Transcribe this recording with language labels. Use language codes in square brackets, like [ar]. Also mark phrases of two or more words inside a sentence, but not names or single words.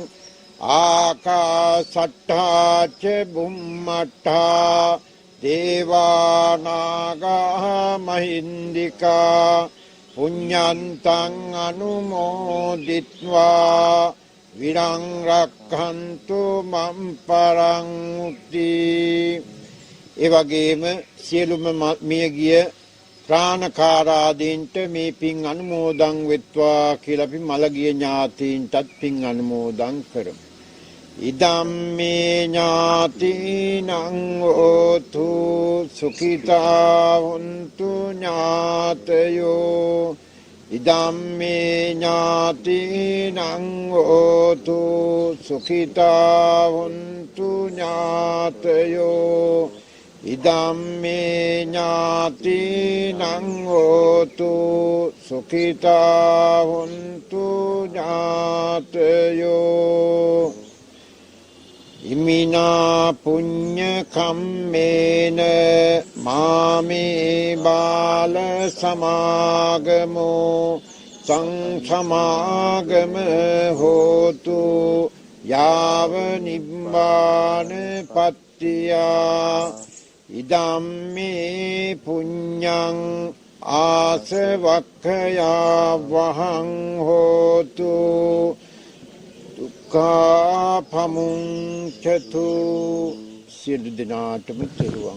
[pi] ආකාසට්ඨා ච බුම්මට්ඨා දේවානාගා මහින්దికා පුඤ්ඤන්තං අනුමෝදිත්වා විරං රක්칸තු මම් පරං. [si] ඒ වගේම සියලුම මියගිය ප්‍රාණකාරාදීන්ට මේ පින් අනුමෝදන් වෙත්වා කියලා අපි මළගිය ඥාතීන්ටත් පින් අනුමෝදන් කරමු. [pi] ඉදම්මේ ඥාතිනං හෝතු සුඛිතා හොන්තු ඥාතයෝ. ඉදම්මේ ඥාතිනං හෝතු සුඛිතා හොන්තු ඥාතයෝ. ඉදම්මේ ඥාතිනං හෝතු සුඛිතා හොන්තු ඥාතයෝ. ඉමිනා පුඤ්ඤ කම්මේන මාමේ බාල සමාගමෝ සංසමාගම හෝතු යාව නිබ්බාන පත්තියා ඉදම්මේ පුඤ්ඤං ආසවක්ඛයා වහං හෝතු දුක්ඛාපමුංචතු [si] සියලු දෙනාටම තෙරුවන්